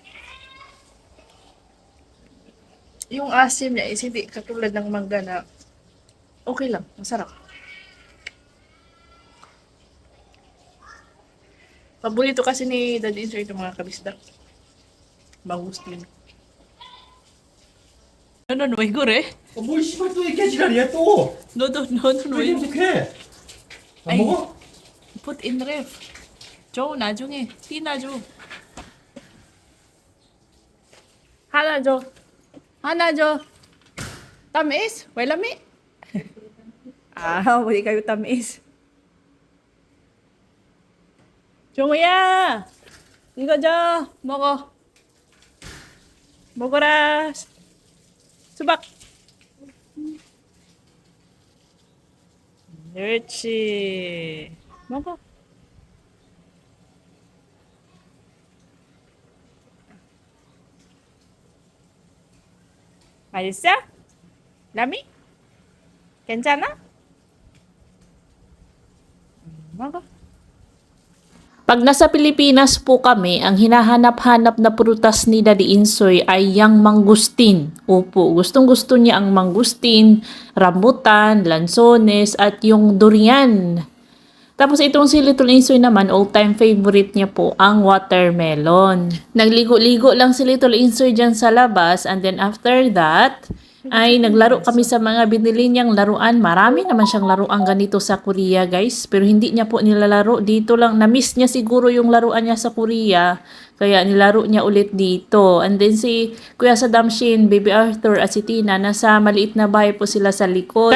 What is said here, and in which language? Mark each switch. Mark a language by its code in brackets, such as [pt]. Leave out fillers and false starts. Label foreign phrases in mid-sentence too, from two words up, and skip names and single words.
[tl] Yung asim niya is hindi katulad ng mangga na Okay lang, masarap. Paborito kasi ni Daddy Insert yung mga kabisdak. Mangustin. No, [ko] 왜 그래? 뭘 씨발 또 이렇게 지랄이야 또. No, 왜 이렇게? 안 아이. 먹어? [en] Put in ref. [ko] 줘, 나중에. 띠나줘. 하나 줘. 하나 줘. [tl] Tamis? [ceb] May lami? [tl] Hindi kayo tamis. [ko] 종우야! 이거 줘. 먹어. 먹어라. 수박. 그렇지. 먹어. 맛있어? 라미? 괜찮아? 먹어. [tl] Pag nasa Pilipinas po kami, ang hinahanap-hanap na prutas ni Daddy Insoy ay yang mangustin. Opo, gustong-gusto niya ang mangustin, rambutan, lansones, at yung durian. Tapos itong si Little Insoy naman, [en] all-time favorite [tl] niya po ang watermelon. Nagligo-ligo lang si Little Insoy dyan sa labas, [en] and then after that, [tl] ay naglaro kami sa mga binili niyang laruan. Marami naman siyang laruan ganito sa Korea, guys. Pero hindi niya po nilalaro dito lang. Na-miss niya siguro yung laruan niya sa Korea. Kaya nilaro niya ulit dito. [en] And then [tl] si Kuya Saddam Shin, Baby Arthur at si Tina, nasa maliit na bahay po sila sa likod.